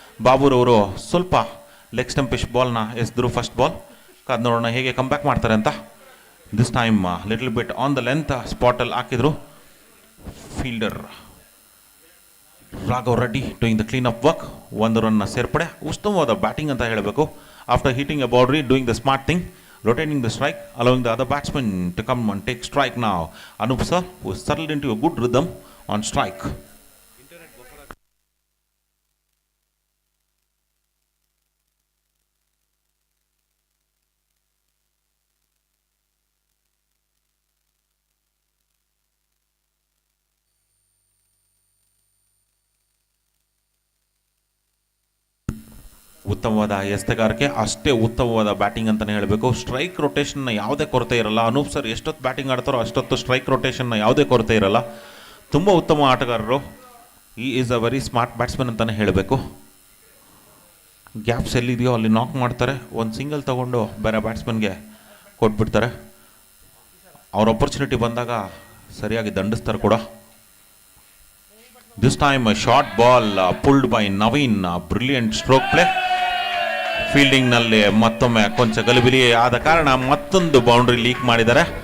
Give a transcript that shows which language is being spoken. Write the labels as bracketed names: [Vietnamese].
[Kannada] ಬಾಬುರವರು ಸ್ವಲ್ಪ leg ಸ್ಟಂಪಿಶ್ ಬಾಲ್ನ ಎಸೆದ್ರು first ball. ಕಾದು ನೋಡೋಣ ಹೇಗೆ ಕಮ್ ಬ್ಯಾಕ್ ಮಾಡ್ತಾರೆ ಅಂತ. [English] this time little bit on the length ಸ್ಪಾಟಲ್ಲಿ [Kannada] ಹಾಕಿದ್ರು [English] Fielder Raghav Reddy doing the clean up work. [Kannada] 1 ರನ್ನ ಸೇರ್ಪಡೆ, ಉತ್ತಮವಾದ ಬ್ಯಾಟಿಂಗ್ ಅಂತ ಹೇಳಬೇಕು. [English] After hitting a boundary, doing the smart thing, rotating the strike, allowing the other batsman to come and take strike now. Anup sir, who settled into a good rhythm on strike. [Kannada] ಉತ್ತಮವಾದ ಎಸೆತಗಾರಿಕೆ, ಅಷ್ಟೇ ಉತ್ತಮವಾದ batting ಅಂತಲೇ ಹೇಳಬೇಕು. Strike ರೊಟೇಷನ್ನ ಯಾವುದೇ ಕೊರತೆ ಇರಲ್ಲ. Anoop sir ಎಷ್ಟೊತ್ತು batting ಆಡ್ತಾರೋ ಅಷ್ಟೊತ್ತು ಸ್ಟ್ರೈಕ್ ರೊಟೇಷನ್ನ ಯಾವುದೇ ಕೊರತೆ ಇರಲ್ಲ. ತುಂಬ ಉತ್ತಮ ಆಟಗಾರರು. [English] ಈ is a very smart batsman [Kannada] ಅಂತಲೇ ಹೇಳಬೇಕು. ಗ್ಯಾಪ್ಸ್ ಎಲ್ಲಿದೆಯೋ ಅಲ್ಲಿ ನಾಕ್ ಮಾಡ್ತಾರೆ, ಒಂದು ಸಿಂಗಲ್ ತಗೊಂಡು ಬೇರೆ ಬ್ಯಾಟ್ಸ್ಮನ್ಗೆ ಕೊಟ್ಬಿಡ್ತಾರೆ. ಅವ್ರ ಆಪರ್ಚುನಿಟಿ ಬಂದಾಗ ಸರಿಯಾಗಿ ದಂಡಿಸ್ತಾರೆ ಕೂಡ. [English] This time a short ball pulled by Naveen, brilliant stroke play. [Kannada] ಫೀಲ್ಡಿಂಗ್ನಲ್ಲಿ ಮತ್ತೊಮ್ಮೆ ಕೊಂಚ ಗಲಿಬಿಲಿ ಆದ ಕಾರಣ ಮತ್ತೊಂದು ಬೌಂಡ್ರಿ ಲೀಕ್ ಮಾಡಿದ್ದಾರೆ.